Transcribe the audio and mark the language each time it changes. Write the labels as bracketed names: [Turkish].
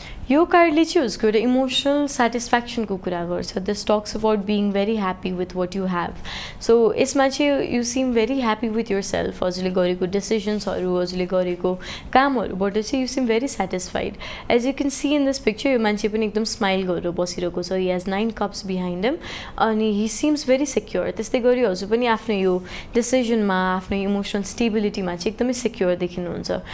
[Nepali] यो कार्डले चाहिँ उसको एउटा इमोसनल सेटिस्फ्याक्सनको कुरा गर्छ. [English] This talks about being very happy with what you have. [Nepali] So यसमा चाहिँ [English] You seem very happy with yourself. [Nepali] हजुरले गरेको डिसिजन्सहरू, हजुरले गरेको कामहरूबाट चाहिँ [English] You seem very satisfied. As you can see in this picture, [Nepali] यो मान्छे पनि एकदम स्माइल गरेर बसिरहेको छ. [English] He has 9 cups behind him अनि he seems very secure. [Nepali] त्यस्तै गरी हजुर पनि आफ्नो यो डिसिजनमा, आफ्नो इमोसनल स्टेबिलिटीमा चाहिँ एकदमै सेक्योर देखिनुहुन्छ.